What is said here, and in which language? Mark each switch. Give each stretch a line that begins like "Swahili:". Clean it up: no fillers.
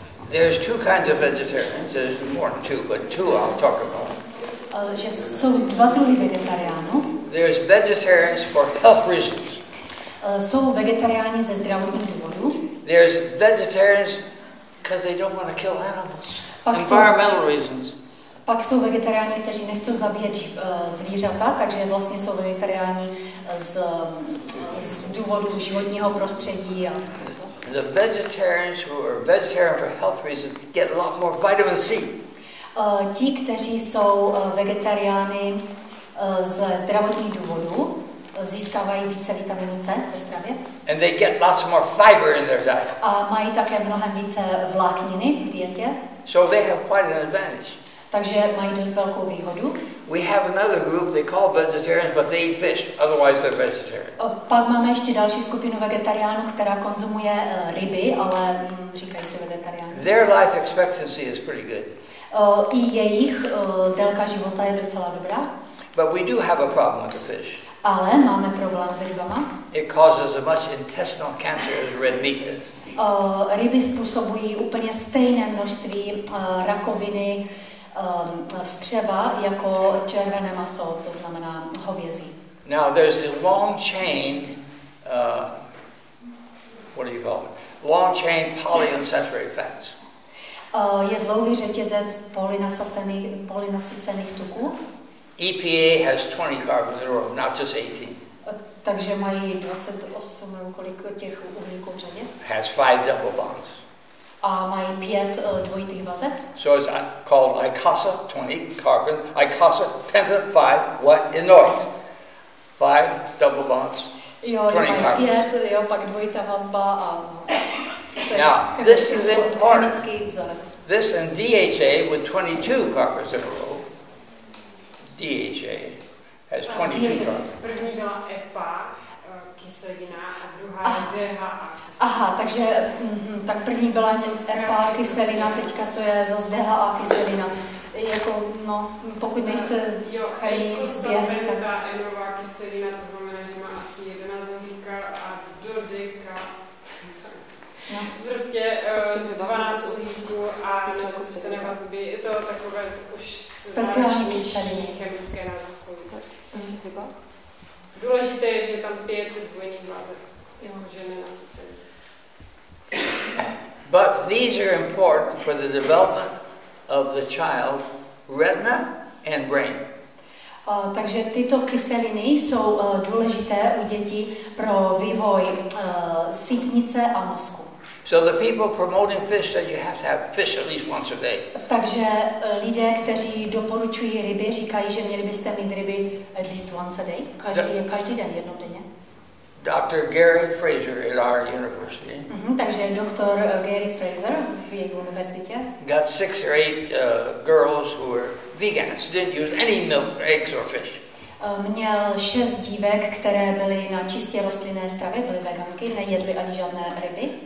English: There's two kinds of vegetarians. There's more than two, but two I'll talk about.
Czech: Že jsou dva druhy vegetariánů.
English: There's vegetarians for health reasons.
Czech: Jsou vegetariáni ze zdravotních důvodů.
English: There's vegetarians because they don't want to kill animals. Environmental reasons.
Czech: Pak jsou vegetariáni, kteří nechcou zabíjet zvířata, takže vlastně jsou vegetariáni z důvodu životního prostředí.
English: The vegetarians who are vegetarian for health reasons get a lot more vitamin C.
Czech: Ti, kteří jsou vegetariány ze zdravotních důvodů, získávají více vitaminu C ve stravě.
English: And they get lots more fiber in their diet.
Czech: A mají také mnohem více vlákniny v dietě.
English: So they have quite an advantage.
Czech: Takže mají dost velkou výhodu.
English: We have another group they call vegetarians, but they eat fish. Otherwise, they're vegetarian.
Czech: Pak máme ještě další skupinu vegetariánů, která konzumuje ryby, ale říkají se vegetariáni.
English: Their life expectancy is pretty good.
Czech: I jejich délka života je docela dobrá.
English: But we do have a problem with the fish.
Czech: Ale máme problém s rybama.
English: It causes as much intestinal cancer as red meat does.
Czech: Ryby způsobují úplně stejné množství rakoviny střeva jako červené maso, to znamená hovězí.
English: Now there's the long chain, what do you call it? Long chain polyunsaturated fats.
Czech: Je dlouhý řetězec polynasycených tuků.
English: EPA has 20 carbons in a row, not just 18.
Czech: Takže mají 28 nebo kolik těch uhlíků v řadě.
English: Has 5 double bonds.
Czech: A mají 5 dvojitých vazeb.
English: So it's called ICOSA, 20 carbon. ICOSA penta 5, what in noise? 5 double bonds. 20 carbon.
Czech: 5, jo, pak dvojitá vazba a
English: now, this is important.
Czech: Vzorec.
English: This in DHA with 22 carbons in a row. DHA has 22 carbons.
Czech: První byla EPA, kyselina, a druhá je DHA. Aha, takže tak první byla EPA, kyselina, teďka to je zase DHA, kyselina. Jako, no, pokud nejste chemii zběhli, tak... Ta enová kyselina, to znamená, že má asi 11 uhlíka a do deka. No. Prostě 12 uhlíků a nenasycené vazby. Je to takové už speciální kyseliny. Chemické názvy. Důležité je, že je tam 5 dvojných vazeb, jakože nenasycených.
English: But these are important for the development of the child, retina and brain.
Czech: Takže tyto kyseliny jsou důležité u dětí pro vývoj sítnice a mozku.
English: So the people promoting fish said you have to have fish at least once a day.
Czech: Takže lidé, kteří doporučují ryby, říkají, že měli byste mít ryby
English: at least once a day,
Czech: každý den, jednou denně.
English: Dr. Gary Fraser at our university.
Czech: Takže doktor Gary Fraser v její univerzitě
English: got 6 or 8 girls who were vegans, didn't use any milk, eggs or fish.
Czech: Měl 6 dívek, které byly na čistě rostlinné stravě, byly veganky, nejedly ani žádné ryby.